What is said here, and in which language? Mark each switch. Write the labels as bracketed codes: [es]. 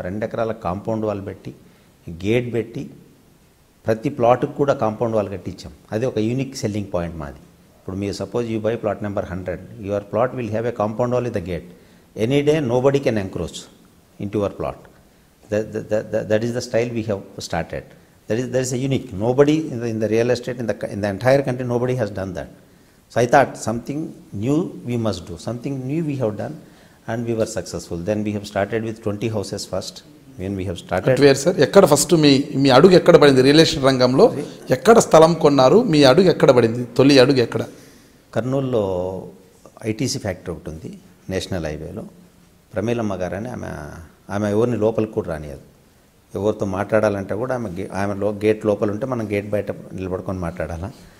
[te] 2 ఎకరాల compound wall పెట్టి, gate పెట్టి, ప్రతి ప్లాట్కి కూడా కాంపౌండ్ వాల్ కట్టించాం. అది ఒక యూనిక్ సెల్లింగ్ పాయింట్ మాది. ఇప్పుడు మీరు [en] Suppose you buy plot number 100, your plot will have a compound wall with the gate. [te] Any day nobody can encroach [en] into your plot. That is the style we have started. That is a unique. Nobody in the real estate in the entire country, nobody has done that. So I thought something new we must do. Something new we have done, and we were successful. Then we have started with 20 houses first. When we have started. Where sir? [te] ఎక్కడ first మీ అడుగు ఎక్కడ పడింది? Real estate రంగంలో ఎక్కడ స్థలం కొన్నారు? మీ అడుగు ఎక్కడ పడింది? తొలి అడుగు ఎక్కడ? కర్నూలులో ఐటీసీ ఫ్యాక్టరీ ఒకటి ఉంది, నేషనల్ హైవేలో. ప్రమీలమ్మ గారని ఆమె ఎవరిని లోపలికి కూడా రానియదు. ఎవరితో మాట్లాడాలంటే కూడా ఆమె గేట్ లోపల ఉంటే మనం గేట్ బయట నిలబడుకొని మాట్లాడాలా.